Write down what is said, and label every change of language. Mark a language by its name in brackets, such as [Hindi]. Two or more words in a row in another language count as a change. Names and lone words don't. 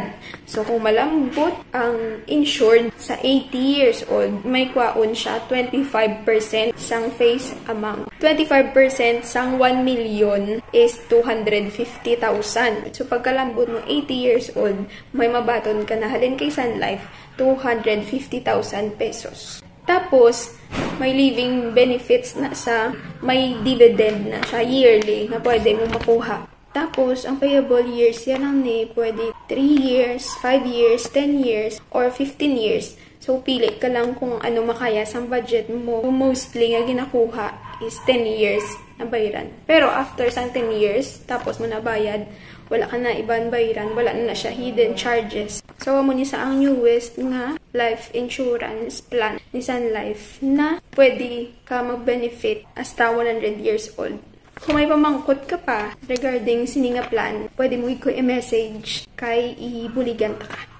[Hiligaynon] So, kung malambot ang insured sa 80 years old, may kwaon siya 25% sang face amount. 25% sang 1 million is 250,000. So, pagkalambot mo 80 years old, may mabaton ka na halin kay Sun Life, 250,000 pesos. Tapos, may [English] living benefits [Hiligaynon] na sa may dividend na siya yearly na pwede mo makuha. Tapos, ang [English] payable years, [Hiligaynon] yan lang ni pwede 3 years, 5 years, 10 years, or 15 years. So, pili ka lang kung ano makaya sa budget mo. Mostly nga ginakuha is 10 years na bayaran. Pero after sang 10 years, tapos mo na bayad, wala ka na ibang bayaran, wala na siya [English] hidden charges. [Hiligaynon] So, amo ni sa ang newest nga [English] life insurance plan [Hiligaynon] ni Sun Life na pwede ka mag-benefit hasta 100 years old. Kung may pamangkot ka pa regarding sininga plan, pwede mo i-message kay ibuligan ka.